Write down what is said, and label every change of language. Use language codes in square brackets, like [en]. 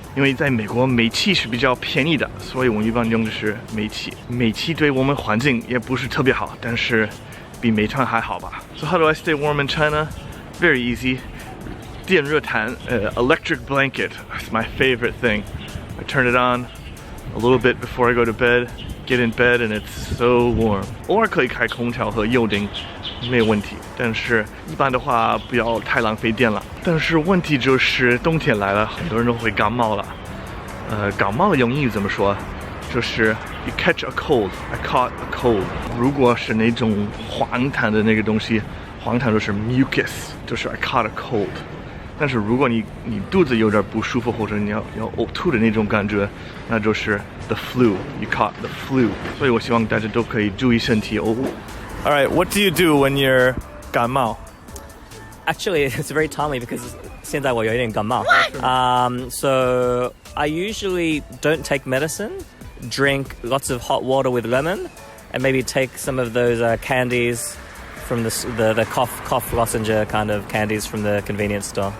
[zh] 因为在美国煤气是比较便宜的，所以我们一般用的是煤气。煤气对我们环境也不是特别好，但是比煤炭还好吧。 [en] So how do I stay warm in China? Very easy. 电热毯, electric blanket. It's my favorite thing. I turn it on a little bit before I go to bed. Get in bed and it's so warm. [zh] 偶尔可以开空调和油顶，没有问题。但是一般的话不要太浪费电了。但是问题就是冬天来了，很多人都会感冒了。感冒用英语怎么说？ [en] 就是 you catch a cold. I caught a cold. [zh] 如果是那种黄痰的那个东西，黄痰就是 mucus， 就是 [en] I caught a cold。 [zh] 但是如果你肚子有点不舒服，或者你要呕吐的那种感觉，那就是 the flu. [en] You caught the flu. [zh] 所以我希望大家都可以注意身体哦。 [en] All right, what do you do when you're 感冒? Actually, it's very timely because [zh] 现在我有点感冒. [en] So I usually don't take medicine, drink lots of hot water with lemon, and maybe take some of those candies from the cough lozenge kind of candies from the convenience store.